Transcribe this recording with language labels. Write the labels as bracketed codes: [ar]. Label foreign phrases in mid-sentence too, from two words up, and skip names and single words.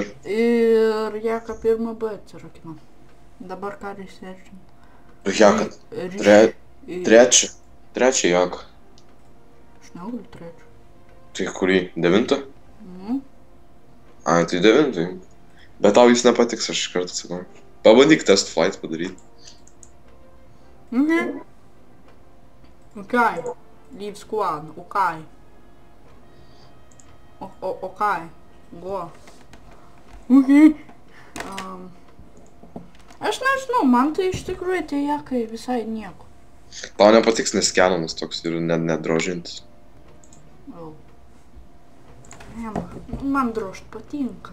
[lt] Ir Jaka 1B atsirakinam. Dabar ką researchim? Jaka. Trečią Jaką. Aš negaliu trečią. Tai kurį? 9? Ai, tai 9. Bet tau jis nepatiks, aš iš karto sakau. Pabandyk [en] test flight [lt] padaryti. [en] Okay. Leave squad. Okay. Okay. Go. Okay. [lt] Aš nežinau, man tai iš tikrųjų tie Jakai visai nieko. Tau nepatiks, nes Canonas toks ir nedrožintis. Man drožt patinka.